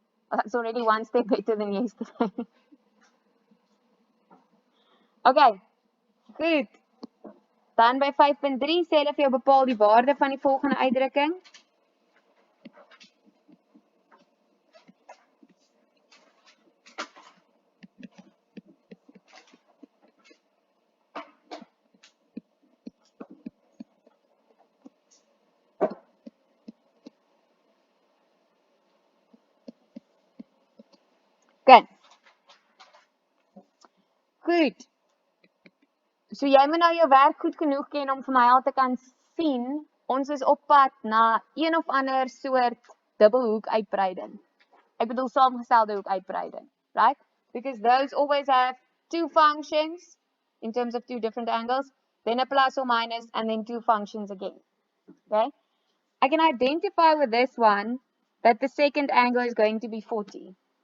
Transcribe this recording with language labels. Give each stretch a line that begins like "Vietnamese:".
English: That's already one step better than yesterday.
Afrikaans: Okay, goed. Dan by 5.3 sê hulle vir jou bepaal die waarde van die volgende uitdrukking.
English: Okay.
Afrikaans: Goed. So jy moet nou jou werk goed genoeg ken om vir my al te kan sien, ons is op pad na een of ander soort dubbelhoek uitbreiding. Ek bedoel saamgestelde hoek uitbreiding, right?
English: Because those always have two functions in terms of two different angles, then a plus or minus, and then two functions again. Okay? I can identify with this one that the second angle is going to be 40.